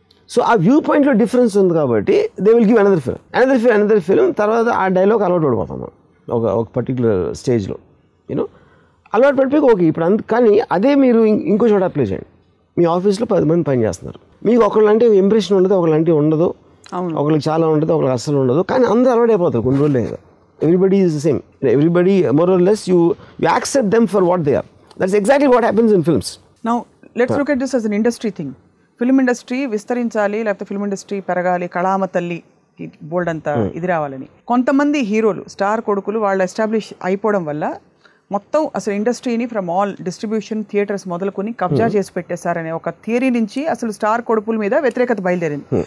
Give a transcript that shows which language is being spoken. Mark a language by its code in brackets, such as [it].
[te] So ఆ view పాయింట్లో difference ఉంది కాబట్టి [en] they will give another film [te] తర్వాత ఆ డైలాగ్ అలవాటు పడిపోతాను ఒక పర్టికులర్ స్టేజ్లో, యూనో. అలవాటు పడిపోయి ఓకే ఇప్పుడు కానీ అదే మీరు ఇంకో చోట అప్లై చేయండి. మీ ఆఫీస్లో 10 మంది పని చేస్తున్నారు, మీకు ఒకళ్ళంటే ఇంప్రెషన్ ఉండదు, ఒకళ్ళంటే ఉండదు, ఒకరికి చాలా ఉంటుంది, ఒకరికి అస్సలు ఉండదు, కానీ అందరూ అలవాటు అయిపోతారు కొన్ని రోజులే కదా. [en] Everybody is the same. Everybody, more or less, you accept them for what they are. That's exactly what happens in films. Now, let's look at this as an industry thing. [te] Film industry విస్తరించాలి, లేకపోతే film industry పెరగాలి, కళామ తల్లి బోల్డ్ అంతా ఇది రావాలని కొంతమంది హీరోలు, star కొడుకులు వాళ్ళు ఎస్టాబ్లిష్ అయిపోవడం వల్ల మొత్తం అసలు ఇండస్ట్రీని [en] from all distribution, [te] థియేటర్స్ మొదలుకొని కబ్జా చేసి పెట్టేశారనే ఒక థియరీ నుంచి అసలు స్టార్ కొడుకుల మీద వ్యతిరేకత బయలుదేరింది.